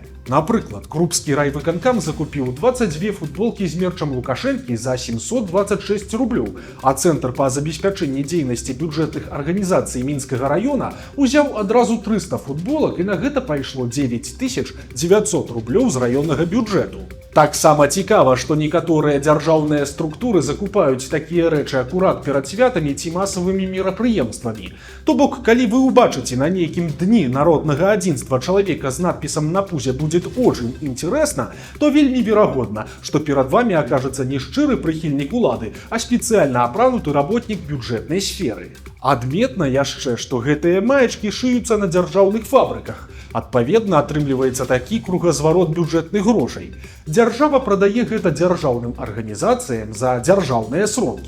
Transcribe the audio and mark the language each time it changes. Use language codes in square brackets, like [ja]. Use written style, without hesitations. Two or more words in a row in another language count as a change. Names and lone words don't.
[be] Напрыклад, Крупскі райвыканкам закупіў 22 футболкі з мерчам Лукашэнкі за 726 рублёў, а Цэнтр па забеспячэнні дзейнасці бюджэтных арганізацый Мінскага раёна узяў адразу 300 футболак, і на гэта пайшло 9900 рублёў з раённага бюджэту. Таксама цікава, што некаторыя дзяржаўныя структуры закупаюць такія рэчы акурат перад святамі ці масавымі мерапрыемствамі. То бок, калі вы ўбачыце на нейкім дні народнага адзінства чалавека з надпісам на пузе [ru] «Будет очень интересно», [be] то вельмі верагодна, што перад вамі акажацца не шчыры прыхільнік улады, а спецыяльна апрануты работнік бюджэтнай сферы. Адметна яшчэ, што гэтыя маечкі шыюцца на дзяржаўных фабрыках. Адпаведна, атрымліваецца такі кругазварот бюджэтных грошай. Дзяржава прадае гэта дзяржаўным арганізацыям за дзяржаўныя сродкі.